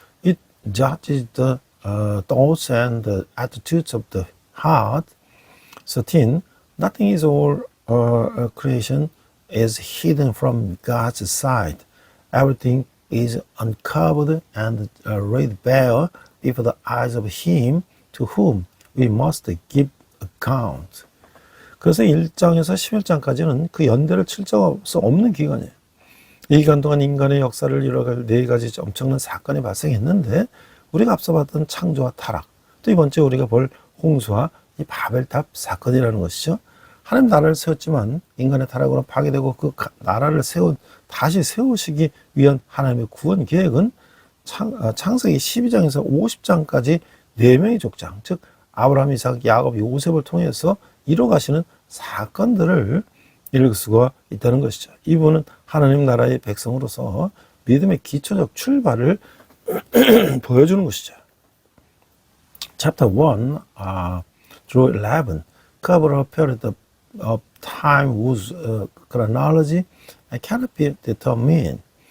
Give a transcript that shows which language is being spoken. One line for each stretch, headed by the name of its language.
English: It judges the thoughts and the attitudes of the heart. 13. Nothing is all creation is hidden from God's sight. Everything is uncovered and laid bare before the eyes of Him to whom we must give account.
Korean: 그래서 1장에서 11장까지는 그 연대를 칠 수 없는 기간이에요. 이 기간 동안 인간의 역사를 이뤄갈 4가지 엄청난 사건이 발생했는데 우리가 앞서 봤던 창조와 타락, 또 이번째 우리가 볼 홍수와 이 바벨탑 사건이라는 것이죠. 하나님 나라를 세웠지만 인간의 타락으로 파괴되고 그 나라를 다시 세우시기 위한 하나님의 구원 계획은 창세기 12장에서 50장까지 4명의 족장, 즉 아브라함, 이삭, 야곱, 요셉을 통해서 이뤄가시는 사건들을 읽을 수가 있다는 것이죠. 이분은 하나님 나라의 백성으로서 믿음의 기초적 출발을 보여주는 것이죠.
English: Chapter 1 through 11 cover a period of time whose chronology cannot be determined.